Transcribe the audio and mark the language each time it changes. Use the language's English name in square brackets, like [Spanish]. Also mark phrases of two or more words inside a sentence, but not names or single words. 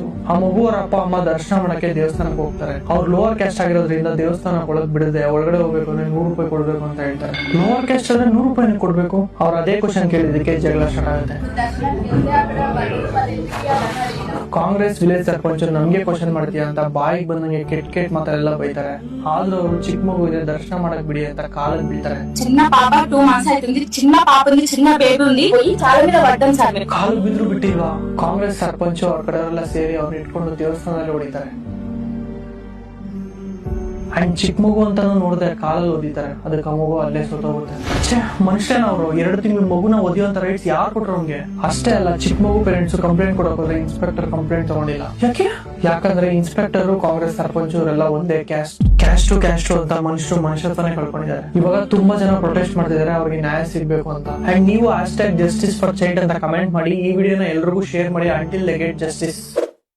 [Kannada] ಆ ಮಗು ಅವ್ರ ಅಪ್ಪ ಅಮ್ಮ ದರ್ಶನ ಮಾಡಕ್ಕೆ ದೇವಸ್ಥಾನಕ್ಕೆ ಹೋಗ್ತಾರೆ. ಅವ್ರು [English] lower caste [Kannada] ಆಗಿರೋದ್ರಿಂದ ದೇವಸ್ಥಾನಕ್ಕೆ ಒಳಗ್ ಬಿಡದೆ ಒಳಗಡೆ ಹೋಗ್ಬೇಕು ಅಂದ್ರೆ 100 ರೂಪಾಯಿ ಕೊಡ್ಬೇಕು ಅಂತ ಹೇಳ್ತಾರೆ. [English] lower caste [Kannada] ಆದ್ರೆ 100 ರೂಪಾಯಿ ಕೊಡ್ಬೇಕು. ಅವ್ರು ಅದೇ ಕ್ವಶನ್ ಕೇಳಿದಕ್ಕೆ ಜಗಳ ಸ್ಟಾರ್ಟ್ ಆಗುತ್ತೆ. ಕಾಂಗ್ರೆಸ್ ವಿಲೇಜ್ ಸರ್ಪಂಚ್ ನಮ್ಗೆ ಕ್ವಶನ್ ಮಾಡ್ತೀಯ ಅಂತ ಬಾಯಿಗೆ ಬಂದಂಗೆ ಕೆಟ್ಟ ಮಾತೆಲ್ಲ ಬೈತಾರೆ. ಆದ್ರೂ ಅವರು ಚಿಕ್ಕ ಮಗು ಇದೆ ದರ್ಶನ ಮಾಡಕ್ ಬಿಡಿ ಅಂತ ಕಾಲಲ್ಲಿ ಬೀಳ್ತಾರೆ. [Telugu] చిన్న పాప 2 months అవుతుంది. చిన్న పాప ఉంది, చిన్న బేబీ ఉంది. పోయి కాళ్ళ మీద పడ్డం సార్. [Kannada] ಕಾಲು ಬಿದ್ರು ಬಿಟ್ಟಿಲ್ವಾ? ಕಾಂಗ್ರೆಸ್ ಸರ್ಪಂಚ್ ಅವ್ರ ಕಡೆಯವರೆಲ್ಲ ಸೇರಿ ಅವ್ರನ್ನ ಇಟ್ಕೊಂಡು ದೇವಸ್ಥಾನದಲ್ಲಿ ಹೊಡಿತಾರೆ. ಅಂಡ್ ಚಿಕ್ಕ ಮಗು ಅಂತ ನೋಡಿದ್ರೆ ಕಾಲಲ್ಲಿ ಓದಿತಾರೆ. ಅದಕ್ಕೆ ಆ ಮಗು ಅಲ್ಲೇ ಸೋತೋಗುತ್ತೆ. ಮನುಷ್ಯನವ್ರು 2 ತಿಂಗಳ ಮಗುನ ಓದಿಯುವಂತ ರೈಟ್ಸ್ ಯಾರು ಕೊಟ್ರು ಅವ್ನಿಗೆ? ಅಷ್ಟೇ ಅಲ್ಲ, ಚಿಕ್ಕ ಮಗು [English] parents complaint [Kannada] ಕೊಡೋಕೋದ್ರೆ [English] inspector complaint [Kannada] ತಗೊಂಡಿಲ್ಲ. ಯಾಕಂದ್ರೆ ಇನ್ಸ್ಪೆಕ್ಟರ್ ಕಾಂಗ್ರೆಸ್ ಸರ್ಪಂಚ್ ಅವರೆಲ್ಲ ಒಂದೇ ಕ್ಯಾಸ್ಟ್ ಅಂತ ಮನುಷ್ಯತ್ವನೇ ಕಳ್ಕೊಂಡಿದ್ದಾರೆ. ಇವಾಗ ತುಂಬಾ ಜನ ಪ್ರೊಟೆಸ್ಟ್ ಮಾಡ್ತಿದ್ದಾರೆ ಅವ್ರಿಗೆ ನ್ಯಾಯ ಸಿಗ್ಬೇಕು ಅಂತ. ಅಂಡ್ ನೀವು [English] #justice for child [Kannada] ಅಂತ ಕಮೆಂಟ್ ಮಾಡಿ. ಈ ವಿಡಿಯೋನ ಎಲ್ರಿಗೂ ಶೇರ್ ಮಾಡಿ. [English] until they get justice.